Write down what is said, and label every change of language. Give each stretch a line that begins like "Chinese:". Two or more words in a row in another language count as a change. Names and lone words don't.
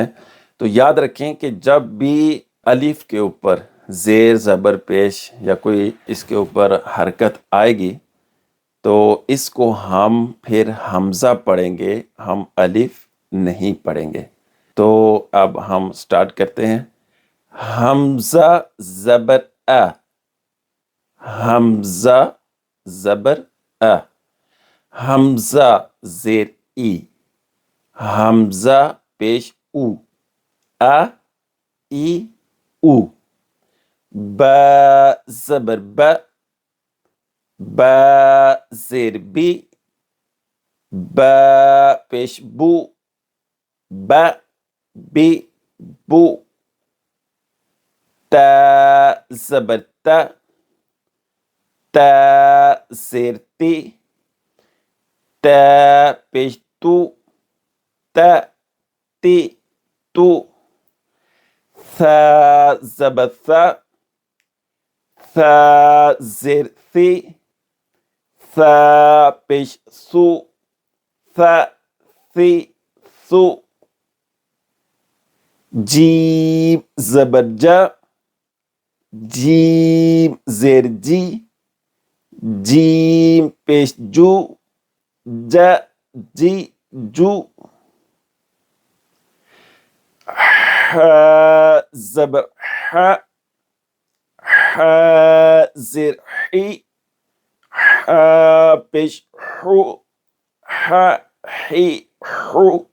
Urdu: تو یاد رکھیں کہ جب بھی الف کے اوپر زیر، زبر، پیش یا کوئی اس کے اوپر حرکت آئے گی تو اس کو ہم پھر حمزہ پڑھیں گے، ہم الف نہیں پڑھیں گے۔ تو اب ہم سٹارٹ کرتے ہیں۔ حمزہ زبر ا، حمزہ زبر ا، حمزہ زیر ای، حمزہ پیش او، ا ای او، با زبر ب، با زیر بی، با پیش بو، با بی بو، تا زبر تا، تا زیر تی، تا پیش تو، تا تی تو، ثا زبر ثا، ثا زیر ثی، ثا پیش ثو، ثا ثی ثو، جیم زبر جا، جیم زیر جی، جیم پیش جو، جا جی جو، ح زبر ح، ح زیر حی، ح پیش حو، ح حی حو،